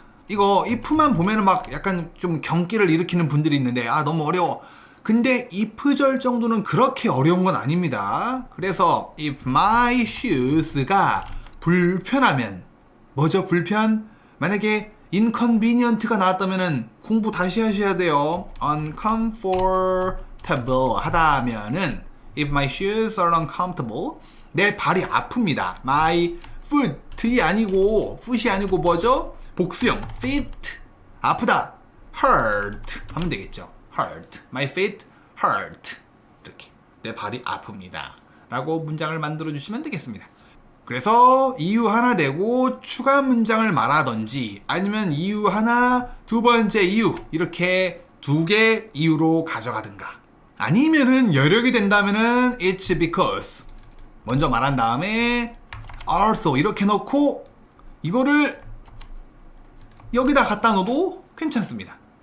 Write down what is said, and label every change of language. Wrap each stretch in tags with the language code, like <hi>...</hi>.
<ko>이거 if만 보면은 막 약간 좀 경기를 일으키는 분들이 있는데 너무 어려워. 근데 if절 정도는 그렇게 어려운 건 아닙니다. 그래서</ko> <en>if my shoes</en> <ko>가 불편하면 뭐죠? 불편? 만약에 inconvenient가 나왔다면은 공부 다시 하셔야 돼요.</ko> <en>uncomfortable</en> <ko>하다면은</ko> <en>if my shoes are uncomfortable</en> <ko>내 발이 아픕니다. my foot이 아니고 foot이 아니고 뭐죠? 복수형 feet 아프다 hurt 하면 되겠죠.</ko> <en>hurt. My feet hurt.</en> <ko>이렇게 내 발이 아픕니다. 라고 문장을 만들어 주시면 되겠습니다. 그래서 이유 하나 내고 추가 문장을 말하던지 아니면 이유 하나 두 번째 이유 이렇게 두 개 이유로 가져가든가 아니면은 여력이 된다면은 it's because 먼저 말한 다음에 also 이렇게 넣고 이거를 여기다 갖다 넣어도 괜찮습니다.</ko>